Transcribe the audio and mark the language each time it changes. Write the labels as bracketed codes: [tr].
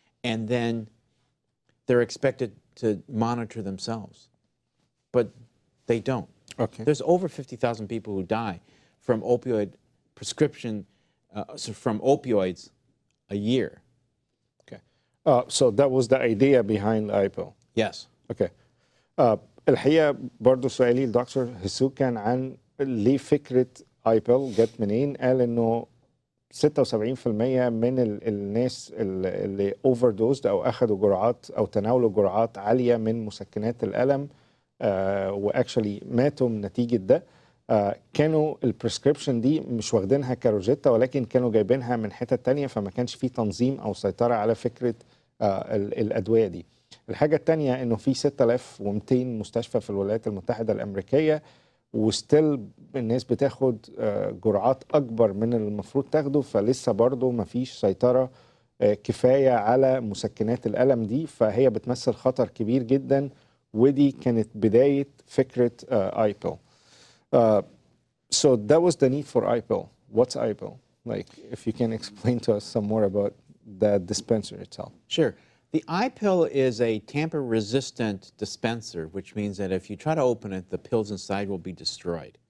[en] And then they're expected to monitor themselves. But they don't. Okay. There's over 50,000 people who die from opioid prescription, from opioids a year. Okay. So that was the idea behind IPill. Yes. Okay. [ar] الحقيقة برضو سؤالي الدكتور هيسو كان عن ليه فكرة IPill جت منين. قال إنه 76% من الناس اللي اوفر دوزد او اخذوا جرعات او تناولوا جرعات عاليه من مسكنات الالم واكشلي ماتوا من نتيجه ده. كانوا البريسكريبشن دي مش واخدينها كروجيتا، ولكن كانوا جايبينها من حتة تانية، فما كانش فيه تنظيم او سيطره على فكره الادويه دي. الحاجه الثانيه انه في 6200 مستشفى في الولايات المتحده الامريكيه، وستيل الناس بتاخد جرعات اكبر من المفروض تاخده، فلسه برضه ما فيش سيطره كفايه على مسكنات الالم دي، فهي بتمثل خطر كبير جدا. ودي كانت بدايه فكره IPill. [en] So that was the need for IPill. What's IPill? Like, if you can explain to us some more about the dispenser itself. Sure. The IPill is a tamper-resistant dispenser, which means that if you try to open it, the pills inside will be destroyed.